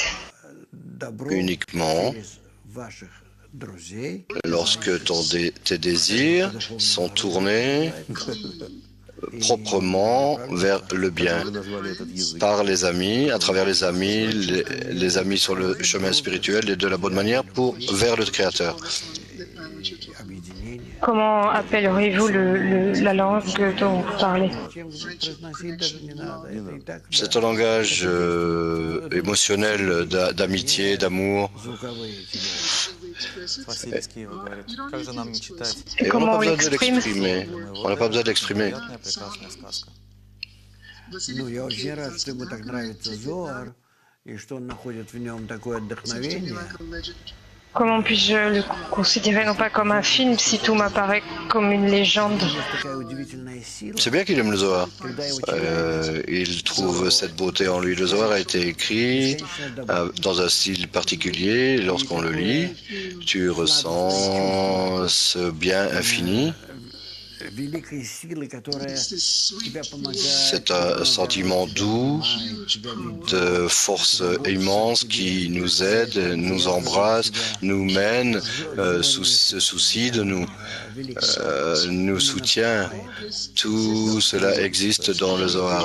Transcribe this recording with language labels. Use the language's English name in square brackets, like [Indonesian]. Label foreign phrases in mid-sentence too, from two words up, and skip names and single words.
[French] Uniquement lorsque tes désirs sont tournés proprement vers le bien, par les amis, à travers les amis sur le chemin spirituel et de la bonne manière vers le Créateur. Comment appelleriez-vous la langue dont vous parlez? C'est un langage émotionnel d'amitié, d'amour. [Russian] Василий из Киева говорит, как же нам не читать? [French] Et on n'a pas besoin de l'exprimer. On n'a pas besoin de l'exprimer. [Russian] Невероятная, прекрасная сказка. Ну, я очень rad, что ему так нравится Зоар, и что он находит в нем такое вдохновение. [French] Comment puis-je le considérer non pas comme un film si tout m'apparaît comme une légende? [Russian] Есть такая удивительная сила, [French] C'est bien qu'il aime le Zohar. [Russian] когда его читаешь, [French] Il trouve cette beauté en lui. Le Zohar a été écrit dans un style particulier. Lorsqu'on le lit, tu ressens ce bien infini. [Russian] великой силы, которая тебя помогает. [French] C'est un sentiment doux, de force immense qui nous aide, nous embrasse, nous mène, se soucie de nous, nous soutient. Tout cela existe dans le Zohar.